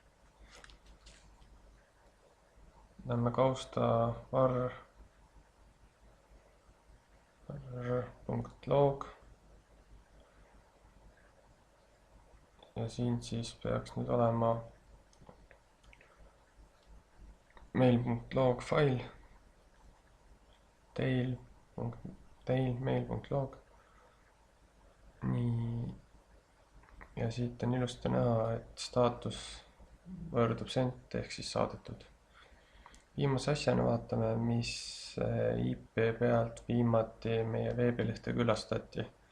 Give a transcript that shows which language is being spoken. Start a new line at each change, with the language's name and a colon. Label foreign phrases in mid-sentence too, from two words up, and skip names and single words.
Estonian: Lähme kausta var.log ja siin siis peaks nüüd olema mail.log fail, tail mail.log. Nii, ja siit on ilusti näha, et staatus võrdub sent ehk siis saadetud. Viimase asjana vaatame, mis IP pealt viimati meie veebilehte külastati.